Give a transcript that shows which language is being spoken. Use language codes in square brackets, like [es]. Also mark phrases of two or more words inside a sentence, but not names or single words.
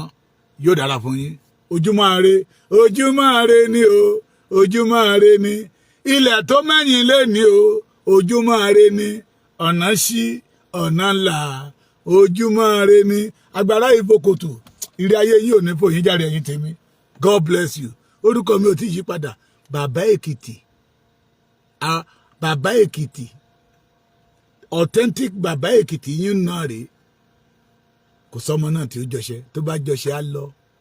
[yo] Yóò dára fún yín. Ojúmọ́ ire ni o. Ojúmọ́ ire ni. Ilẹ̀ tó mẹ́yìn lé ní o. Ojúmọ́ ire ni. Ọ̀nà ṣí ọ̀nà là. Ojúmọ́ ire ni. Agbára ìfòkòtò. Ire ayé yìí ò ní fò yín járe ẹ̀yin tèmi. [en] God bless you. [yo] Orúkọ mi ò tí yí padà. Bàbá Èkìtì. Bàbá Èkìtì. Authentic Bàbá Èkìtì yín náà rèé. Kò sọ́mọ náà tí ó jọṣẹ́. Tó bá jọṣẹ́ á lọ.